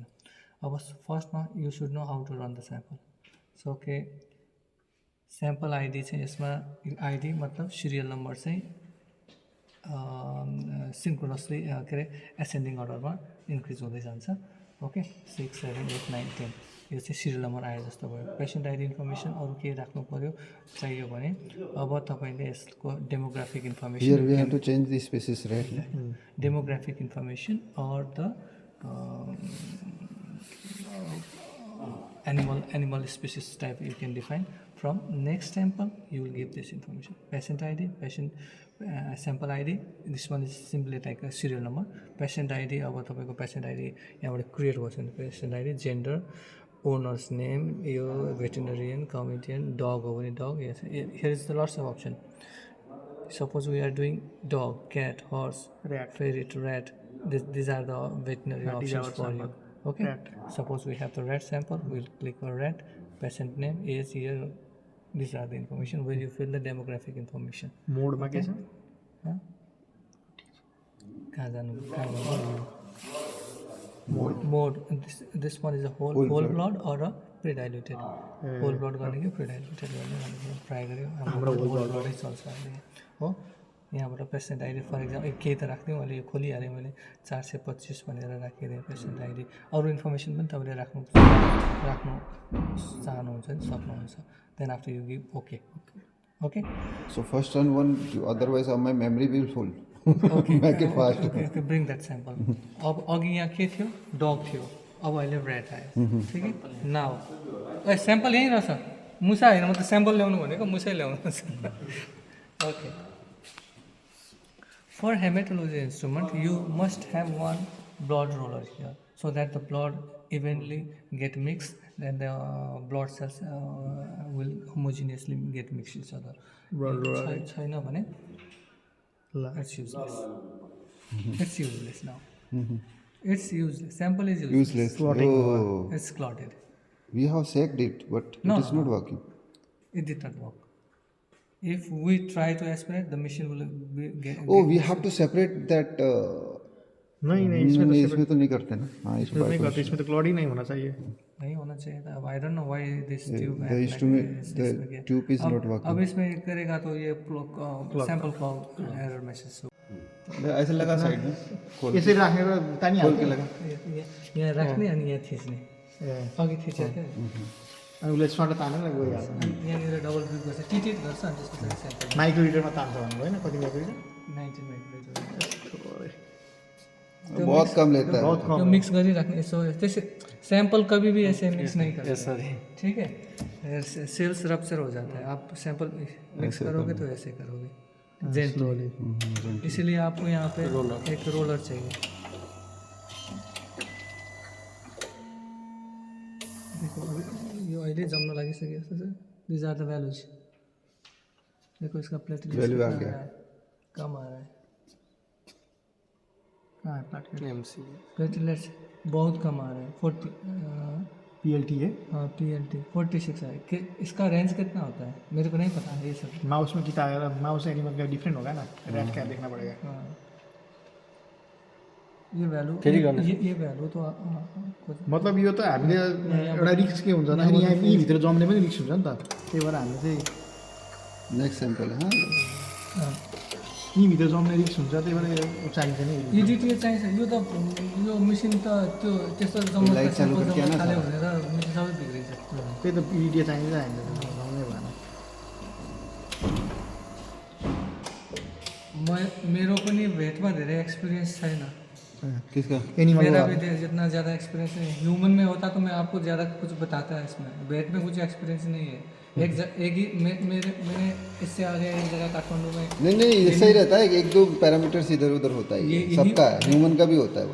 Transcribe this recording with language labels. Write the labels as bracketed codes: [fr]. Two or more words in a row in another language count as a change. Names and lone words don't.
[en] अब first-मा you should know how to run the sample. So okay sample ID [ne] चाहिँ यसमा [en] ID मतलब serial number चाहिँ सिन्क्रोनसली [ne] के अरे [en] ascending order-मा increase [ne] हुँदै जान्छ. ओके 6, 7, 8, 9, 10 यो चाहिँ [en] serial number [ne] आयो जस्तो भयो. [en] patient ID information [ne] अरू केही राख्नु पऱ्यो चाहियो भने अब तपाईँले यसको [en] demographic information. Here we have to change the species, right? Demographic information or the animal species type you can define. From next sample you will give this information. Patient ID, sample ID, this one is simply like a serial number. Patient ID, [ne] अब तपाईँको [en] patient ID [ne] यहाँबाट क्रिएट गर्छ भने [en] patient ID, gender, owner's name, [ne] यो [en] veterinarian, comedian, dog [ne] हो भने dog. [en] Yes, here is the lots of option. Suppose we are doing dog, cat, horse, Rat. ferret, rat. These are the veterinary options for you. Okay. Rat. Suppose we have the rat sample. We'll click on rat. Patient name, age, year. These are the information where you fill the demographic information. [ne] मोडमा के छ? कहाँ जानु? Mode. [en] This one is a whole blood or a pre-diluted. Whole blood [ne] गर्ने कि pre-diluted गर्ने भनेर ट्राई गर्यो. हाम्रो [en] whole blood [ne] चल्छ अहिले हो. यहाँबाट [en] patient ID for example [ne] केही त राख्दिउँ. अहिले यो खोलिहालेँ मैले 425 भनेर राखिदिएँ [en] patient ID. [ne] अरू इन्फर्मेसन पनि तपाईँले राख्नु चाहनुहुन्छ भने सक्नुहुन्छ. [en] then after you give okay. So first run one, otherwise my memory will full. Make it fast. Okay, bring that sample. [ne] अब अघि यहाँ के थियो? डग थियो. अब अहिले ऱ्याट आयो. [hi] ठिक है. [en] now a sample [ne] यहीँ रहेछ. मुसा होइन, म त स्याम्पल ल्याउनु भनेको मुसै ल्याउनुहोस्. ओके. [en] For hematology instrument, you must have one blood roller here, so that the blood evenly get mixed, and the blood cells will homogeneously get mixed each other. Blood roller. [ne] छैन भने ल. [en] it's useless. It's useless now. It's useless. Sample is Useless. Oh, It's clotted. we have checked it, but No, it is not working. It did not work. If we try to aspirate, the machine will get. Oh, we have to separate that. [hi] नहीं इसमें तो इसमें तो नहीं करते ना. हाँ इसमें नहीं करते. इसमें तो क्लॉड ही नहीं होना चाहिए. नहीं होना चाहिए था. [en] अब I don't know why this tube. the instrument, the tube is not working. [hi] अब इसमें करेगा तो ये [en] sample clog error message [hi] ऐसे लगा साइड में. खोल [ne] यसरी राखेर तानी [hi] खोल के लगा. [ne] यहाँ राख्ने अनि यहाँ थिच्ने. अघि थिचेर क्या अनि उसले सट तानेर गइहाल्छ. यहाँनिर डबल क्लिक गर्छ, टिटिट गर्छ अनि त्यसको चाहिँ स्याम्पल [en] micro litre-मा [ne] तान्छ भन्नु होइन? कति [en] micro litre? [ne] 19 माइक्रोलिटर. [hi] बहुत कम लेता है. बहुत तो कम. [ne] मिक्स गरिराख्ने. [hi] यसो जैसे सैंपल कभी भी ऐसे मिक्स नहीं करते. ठीक है. [en] cells rupture [hi] हो जाता है. आप सैंपल मिक्स करोगे तो ऐसे करोगे जेंटली. इसीलिए आपको यहाँ पे एक रोलर चाहिए. [ne] देखो अभी यो अहिले जम्न लागिसकेको छ. [en] these are the values. [hi] देखो इसका प्लेटलेट्स Value आ कितना गया। रहा है, कम आ रहा है। हाँ प्लेटलेट एमसी प्लेटलेट्स बहुत कम आ रहा है 40 PLT है। हाँ PLT 46 है कि इसका रेंज कितना होता है मेरे को नहीं पता ये सब। माउस में कितना आएगा, माउस एनिमल का डिफरेंट होगा ना, रेड का देखना पड़ेगा। हाँ ये वैल्यू ये वैल्यू तो कुछ [ne] मतलब यो त हामीले एउटा रिक्स के हुन्छ भन्दाखेरि यहाँ यहीँभित्र जम्ने पनि रिक्स हुन्छ नि त, त्यही भएर हामीले चाहिँ [en] next sample [hi] है हाँ [ne] यहीँभित्र जम्ने रिक्स हुन्छ, त्यही भएर यो चाहिन्छ नि। EDTA चाहिन्छ यो त यो मेसिन त त्यो त्यस्तो जम्मा [hi] लाइट चालू करके आना [ne] खाले सारा। भनेर मेसिन सबै बिग्रिन्छ। त्यही त EDTA चाहिन्छ हामीलाई, जम्नै भएन। मेरो पनि भेटमा धेरै एक्सपिरियन्स छैन, [hi] किसका एनिमल मेरा भी जितना ज़्यादा एक्सपीरियंस नहीं। ह्यूमन में होता तो मैं आपको ज़्यादा कुछ बताता है, इसमें वेट में कुछ एक्सपीरियंस नहीं है। एक ही मैंने इससे आगे एक जगह काठमांडू में नहीं ऐसा ही रहता है, एक दो पैरामीटर्स इधर उधर होता है, यही- सबका है, ह्यूमन का भी होता है वो।